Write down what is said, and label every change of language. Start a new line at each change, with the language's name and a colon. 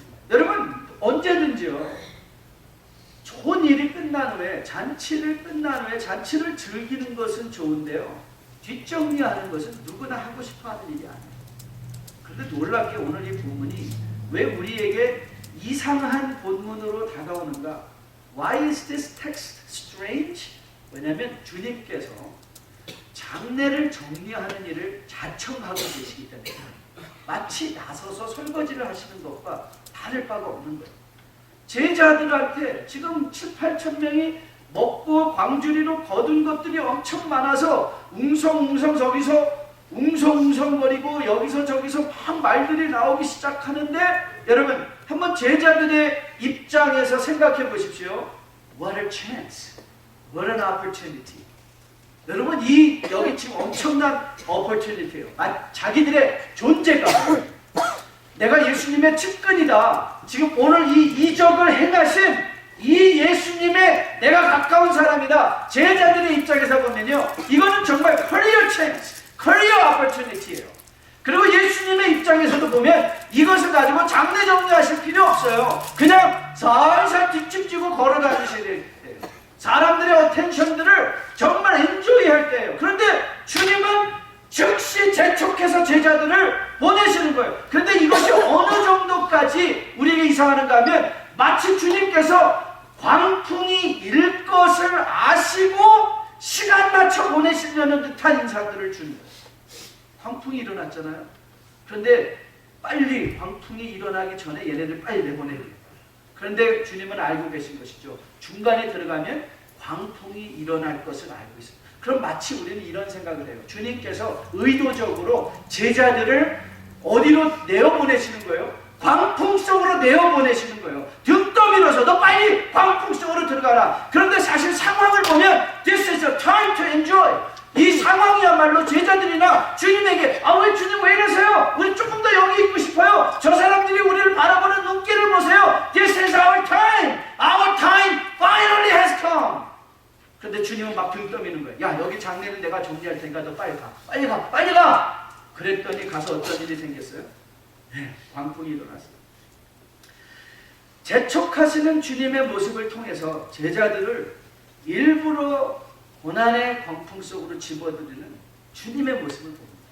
Korean: 여러분 언제든지요 좋은 일이 끝난 후에 잔치를 즐기는 것은 좋은데요 뒷정리하는 것은 누구나 하고 싶어하는 일이 아니에요. 그런데 놀랍게 오늘 이 본문이 왜 우리에게 이상한 본문으로 다가오는가?
English: Why is this text strange?
Korean: 왜냐하면 주님께서 장례를 정리하는 일을 자청하고 계시기 때문에 마치 나서서 설거지를 하시는 것과 다를 바가 없는 거예요. 제자들한테 지금 7,8천 명이 먹고 광주리로 거둔 것들이 엄청 많아서 웅성웅성 저기서 웅성웅성거리고 여기서 저기서 막 말들이 나오기 시작하는데 여러분 한번 제자들의 입장에서 생각해 보십시오.
English: What a chance. What an opportunity.
Korean: 여러분 여기 지금 엄청난 opportunity예요. 자기들의 존재감. 내가 예수님의 측근이다. 지금 오늘 이 이적을 행하신 이 예수님의 내가 가까운 사람이다. 제자들의 입장에서 보면요. 이거는 정말
English: career chance, career opportunity
Korean: 예요. 그리고 예수님의 입장에서도 보면 이것을 가지고 장례 정리하실 필요 없어요. 그냥 살살 뒷짐지고 걸어 다니셔야 돼요. 사람들의 어텐션들을 정말 엔조이할 때예요. 그런데 주님은 즉시 재촉해서 제자들을 보내시는 거예요. 그런데 이것이 어느 정도까지 우리에게 이상하는가 하면 마치 주님께서 광풍이 일 것을 아시고 시간 맞춰 보내시려는 듯한 인상들을 주는 거예요. 광풍이 일어났잖아요. 그런데 빨리 광풍이 일어나기 전에 얘네들 빨리 내보내야 돼요. 그런데 주님은 알고 계신 것이죠. 중간에 들어가면 광풍이 일어날 것을 알고 있어요. 그럼 마치 우리는 이런 생각을 해요. 주님께서 의도적으로 제자들을 어디로 내어보내시는 거예요? 광풍 속으로 내어보내시는 거예요. 등 떠밀어서 너 빨리 광풍 속으로 들어가라. 그런데 사실 상황을 보면
English: This is a time to enjoy.
Korean: 이 상황이야말로 제자들이나 주님에게 왜 주님 왜 이러세요? 우리 조금 더 여기 있고 싶어요. 저 사람들이 우리를 바라보는 눈길을 보세요.
English: This is our time. Our time finally has come.
Korean: 그런데 주님은 막 등 떠미는 거예요. 야 여기 장례는 내가 정리할 테니까 너 빨리 가. 빨리 가. 빨리 가. 그랬더니 가서 어떤 일이 생겼어요? 광풍이 일어났어요. 재촉하시는 주님의 모습을 통해서 제자들을 일부러 고난의 광풍 속으로 집어들이는 주님의 모습을 봅니다.